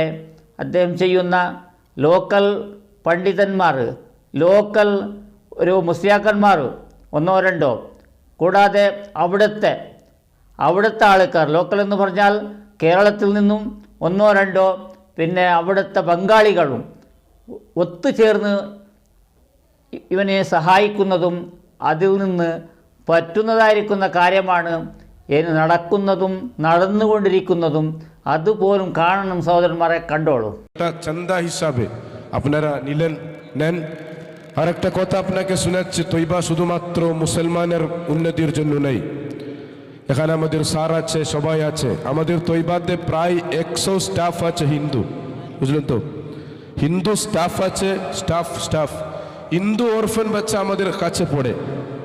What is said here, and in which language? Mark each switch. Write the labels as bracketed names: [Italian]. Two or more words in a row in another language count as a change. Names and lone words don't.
[Malayalam] അദ്ദേഹം ചെയ്യുന്ന ലോക്കൽ പണ്ഡിതന്മാർ, ലോക്കൽ ഒരു മുസ്ലിയാക്കന്മാർ ഒന്നോ രണ്ടോ, കൂടാതെ അവിടുത്തെ ആൾക്കാർ, ലോക്കൽ എന്ന് പറഞ്ഞാൽ കേരളത്തിൽ നിന്നും ഒന്നോ രണ്ടോ, പിന്നെ അവിടുത്തെ ബംഗാളികളും ഒത്തുചേർന്ന് ഇവനെ സഹായിക്കുന്നതും അതിൽ നിന്ന് പറ്റുന്നതായിരിക്കുന്ന കാര്യമാണ് ഇനി നടക്കുന്നതും നടന്നുകൊണ്ടിരിക്കുന്നതും. അതുപോലും കാണണം സഹോദരന്മാരെ, കണ്ടോളൂ. [Bangla] ചന്ദ হিসাবে আপনারা নিলেন নেন। আর একটা কথা আপনাকে শোনাচ্ছি, তৈবা শুধুমাত্র মুসলমানের উন্নতির জন্য নেই। এখানে আমাদের স্যার আছে, সবাই আছে। আমাদের তৈবাতে প্রায় 100 স্টাফ আছে হিন্দু, বুঝলেন তো? হিন্দু স্টাফ আছে, স্টাফ হিন্দু অরফান বাচ্চা আমাদের কাছে পড়ে, বুঝলেন?